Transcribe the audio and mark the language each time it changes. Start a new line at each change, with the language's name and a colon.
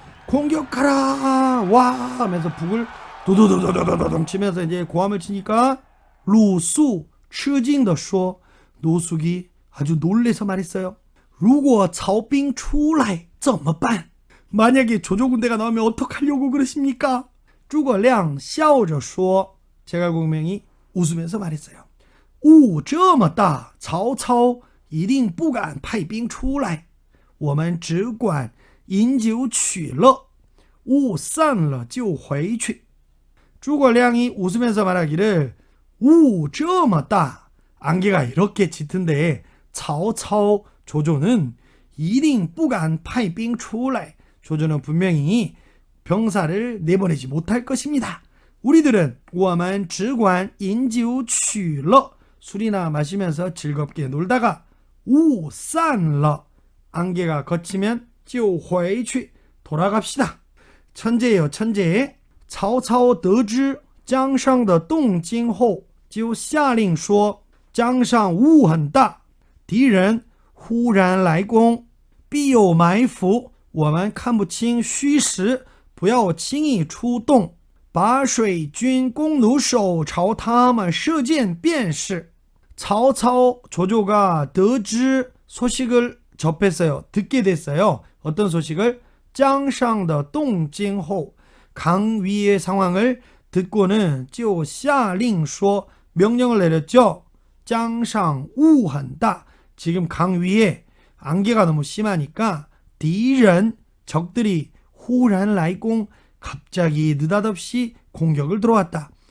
Korean: 공격하라 와 하면서 북을 도도도도도도동 치면서 이제 고함을 치니까
Chinese: 鲁肃吃惊地说
Korean: 노숙이 아주 놀래서 말했어요.
Chinese: 如果曹兵出来怎么办
Korean: 만약에 조조 군대가 나오면 어떡하려고 그러십니까?
Chinese: 诸葛亮笑着说
Korean: 제갈공명이 웃으면서 말했어요.
Chinese: 雾这么大曹操一定不敢派兵出来我们只管饮酒取乐雾散了就回去 诸葛亮이 웃으면서 말하기를 雾这么大
Korean: 안개가 이렇게 짙은데
Chinese: 曹操 조조는 一定不敢派兵出来
Korean: 조조는 분명히 병사를 내보내지 못할 것입니다. 우리들은
Chinese: 我们只管饮酒取乐
Korean: 술이나 마시면서 즐겁게 놀다가
Chinese: 雾散了
Korean: 안개가 걷히면
Chinese: 就回去
Korean: 돌아갑시다. 천재예요, 천재.
Chinese: 曹操得知江上的动静后就下令说江上雾很大敌人忽然来攻必有埋伏我们看不清虚实不要轻易出动把水军弓弩手朝他们射箭便是 曹操
Korean: 조조가
Chinese: 得知
Korean: 소식을 접했어요. 듣게 됐어요. 어떤 소식을?
Chinese: 江上的动静后
Korean: 강 위의 상황을 듣고는
Chinese: 就下令说
Korean: 명령을 내렸죠.
Chinese: 江上雾很大
Korean: 지금 강 위에 안개가 너무 심하니까 敌人 적들이
Chinese: 忽然来攻
Korean: 갑자기 느닷없이 공격을 들어왔다.